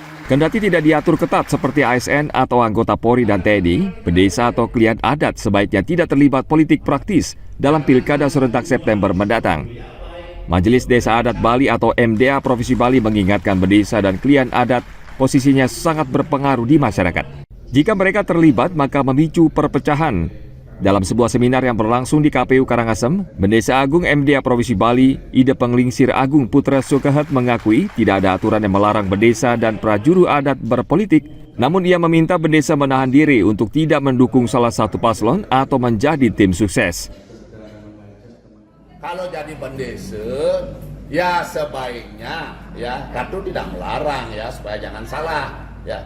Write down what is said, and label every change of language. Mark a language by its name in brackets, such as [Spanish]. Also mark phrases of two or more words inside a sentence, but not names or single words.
[Indonesian] Kendati tidak diatur ketat seperti ASN atau anggota Polri dan TNI, pendesa atau klien adat sebaiknya tidak terlibat politik praktis dalam Pilkada serentak September mendatang. Majelis Desa Adat Bali atau MDA Provinsi Bali mengingatkan pendesa dan klien adat posisinya sangat berpengaruh di masyarakat. Jika mereka terlibat, maka memicu perpecahan. Dalam sebuah seminar yang berlangsung di KPU Karangasem, Bendesa Agung MDA Provinsi Bali, Ide Penglingsir Agung Putra Sukehet mengakui tidak ada aturan yang melarang bendesa dan prajuru adat berpolitik, namun ia meminta bendesa menahan diri untuk tidak mendukung salah satu paslon atau menjadi tim sukses. Kalau jadi bendesa, ya sebaiknya ya Ratu tidak melarang ya supaya jangan salah ya.